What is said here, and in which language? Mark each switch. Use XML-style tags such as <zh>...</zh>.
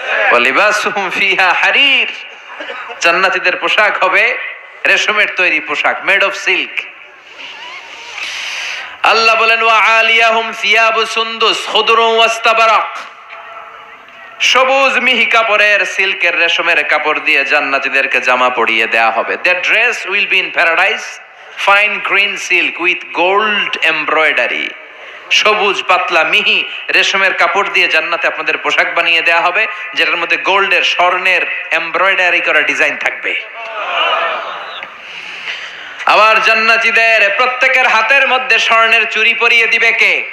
<ar>ওয়ালিবাসুহুম ফিহা হারির,</ar> <bn>জান্নাতীদের পোশাক হবে রেশমের তৈরি পোশাক,</bn> <en>Made of silk.</en> <bn>আল্লাহ বলেন</bn> <ar>ওয়া আলিয়াহুম সিয়াবু সুন্দুস খুদরুন ওয়াস্তাবারাক,</ar> <bn>সবুজ মিহি কাপড়ের, সিল্কের, রেশমের কাপড় দিয়ে জান্নাতীদেরকে জামা পরিয়ে দেয়া হবে।</bn> <en>Their dress will be in paradise, fine green silk with gold embroidery.</en> <bn>সবুজ পাতলা মিহি রেশমের কাপড় দিয়ে জান্নাতে আপনাদের পোশাক বানিয়ে দেয়া হবে, যেটার মধ্যে গোল্ডের, স্বর্ণের এমব্রয়ডারি করা ডিজাইন থাকবে। আবার জান্নাতীদের প্রত্যেকের হাতের মধ্যে স্বর্ণের চুড়ি পরিয়ে দিবে কে?</bn>